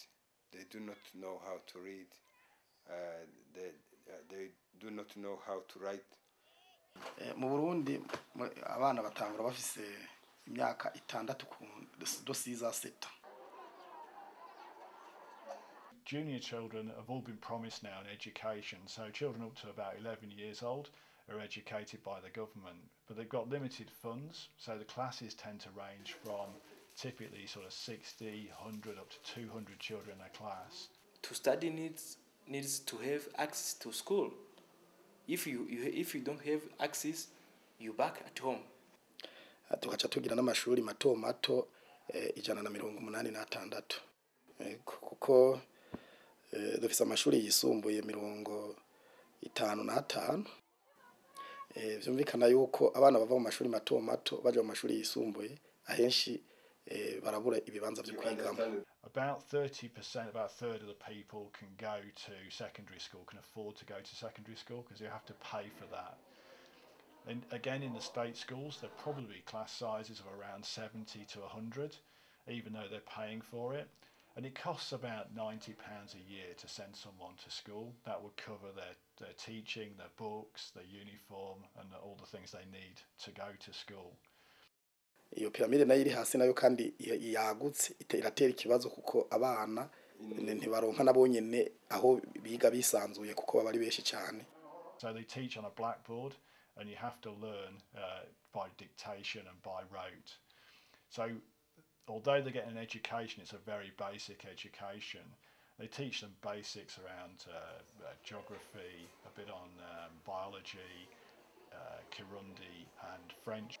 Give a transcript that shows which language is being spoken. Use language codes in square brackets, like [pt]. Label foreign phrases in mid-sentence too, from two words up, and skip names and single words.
[en] They do not know how to read. They do not know how to write. [rn] Mu Burundi abana batangura bafise imyaka 6 ku dosi za seta. [en] Junior children have all been promised now an education, so children up to about 11 years old are educated by the government, but they've got limited funds, so the classes tend to range from typically sort of 60, 100 up to 200 children in a class. To study needs to have access to school. If you don't have access, you back at home. [rn] Tugaca tugira n'amashuri mato mato 186 kuko dufise amashuri yisumbuye 55. Vyumvikana yuko abana bava mu mashuri mato mato baje mu mashuri yisumbuye ahenshi barabura ibibanza byo kwigamo. [en] About 30%, about a third of the people can go to secondary school, can afford to go to secondary school, because you have to pay for that. And again, in the state schools, there are probably class sizes of around 70 to 100, even though they're paying for it. And it costs about £90 a year to send someone to school. That would cover their teaching, their books, their uniform, and all the things they need to go to school. [rn] Iyo piramide nayo iri hasi nayo kandi yagutse iratera ikibazo kuko abana ntibaronka nabo nyene aho biga bisanzuye kuko baba ari beshi cyane. [en] So they teach on a blackboard, and you have to learn by dictation and by rote. So although they get an education, it's a very basic education. They teach them basics around geography, a bit on biology, Kirundi and French.